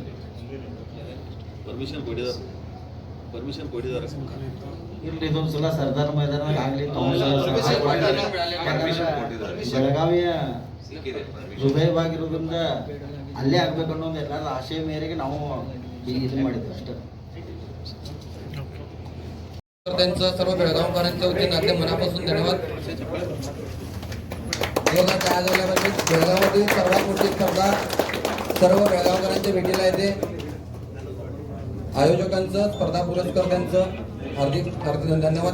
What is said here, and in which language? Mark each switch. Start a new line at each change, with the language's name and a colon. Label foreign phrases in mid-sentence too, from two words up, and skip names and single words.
Kannada: ಪರ್ಮಿಷನ್ ಕೊಟ್ಟಿದ್ದಾರೆ. ಇರ್ಲಿ ಇದೊಂದು ಸಲ ಸರ್ದಾರ್ ಮೈದಾನ ಆಗಲಿ ಬೆಳಗಾವಿಯ ಹೃದಯವಾಗಿರೋದ್ರಿಂದ ಅಲ್ಲೇ ಆಗ್ಬೇಕು ಅನ್ನೋದು ಎಲ್ಲರ ಆಶೆ ಮೇರೆಗೆ ನಾವು ಇದು ಮಾಡಿದ್ವಿ ಅಷ್ಟೇ.
Marathi: त्यांचं सर्व बेळगावकरांच्या वतीने अगदी मनापासून धन्यवाद. काय झालं म्हणजे बेळगावमधील सर्वात मोठी स्पर्धा सर्व बेळगावकरांच्या भेटीला येते. आयोजकांचं, स्पर्धा पुरस्कर्त्यांचं हार्दिक हार्दिक धन्यवाद.